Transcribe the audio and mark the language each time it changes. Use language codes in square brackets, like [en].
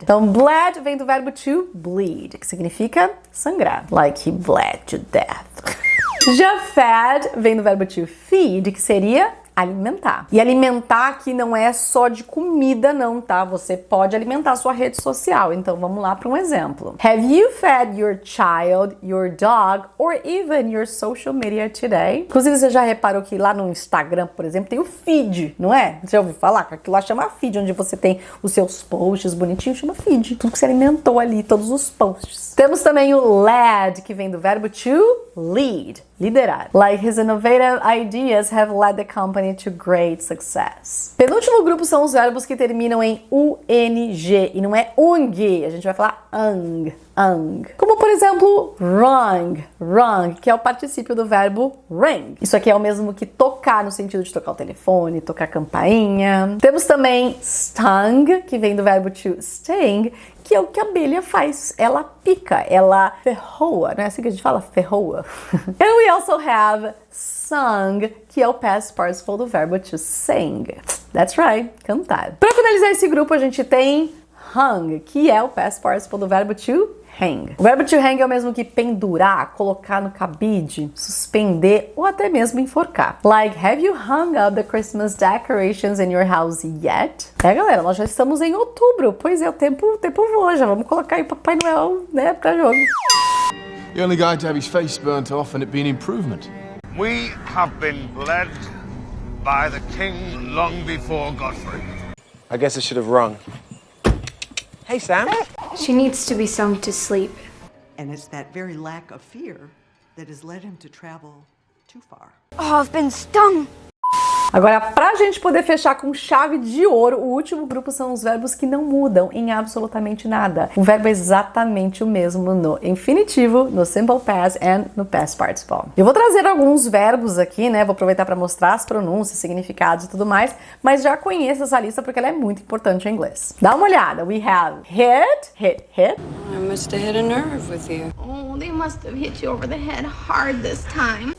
[pt] Então, bled vem do verbo to bleed, que significa sangrar. [en] Like he bled to death. [pt] Já fed vem do verbo to feed, que seria alimentar. E alimentar aqui não é só de comida não, tá? Você pode alimentar a sua rede social. Então vamos lá para um exemplo. [en] Have you fed your child, your dog, or even your social media today? [pt] Inclusive você já reparou que lá no Instagram, por exemplo, tem o feed, não é? Você já ouviu falar? Aquilo lá chama feed, onde você tem os seus posts bonitinhos, chama feed. Tudo que você alimentou ali, todos os posts. Temos também o led, que vem do verbo to lead, liderar. [en] Like his innovative ideas have led the company to great success. [pt] Penúltimo grupo são os verbos que terminam em UNG e não é UNG, a gente vai falar ang. Como por exemplo, rung, que é o particípio do verbo ring. Isso aqui é o mesmo que tocar, no sentido de tocar o telefone, tocar a campainha. Temos também stung, que vem do verbo to sting, que é o que a abelha faz. Ela pica, ela ferroa, não é assim que a gente fala? Ferroa. [en] And we also have sung, [pt] que é o past participle do verbo to sing. [en] That's right, [pt] cantar. Para finalizar esse grupo, a gente tem hung, que é o past participle do verbo to hang. O verbo to hang é o mesmo que pendurar, colocar no cabide, suspender ou até mesmo enforcar. [en] Like, have you hung up the Christmas decorations in your house yet? [pt] Galera, nós já estamos em outubro. Pois é, o tempo voa, já vamos colocar aí o Papai Noel, né, pra jogo. [en] You're only going to have his face burnt off and it be an improvement. We have been led by the king long before Godfrey. I guess I should have rung. Hey, Sam. She needs to be sung to sleep. And it's that very lack of fear that has led him to travel too far. Oh, I've been stung. [pt] Agora, pra gente poder fechar com chave de ouro, o último grupo são os verbos que não mudam em absolutamente nada. O verbo é exatamente o mesmo no infinitivo, no simple past e no past participle. Eu vou trazer alguns verbos aqui, né? Vou aproveitar para mostrar as pronúncias, significados e tudo mais, mas já conheça essa lista porque ela é muito importante em inglês. Dá uma olhada. [en] We have hit. I must have hit a nerve with you. Oh, they must have hit you over the head hard this time.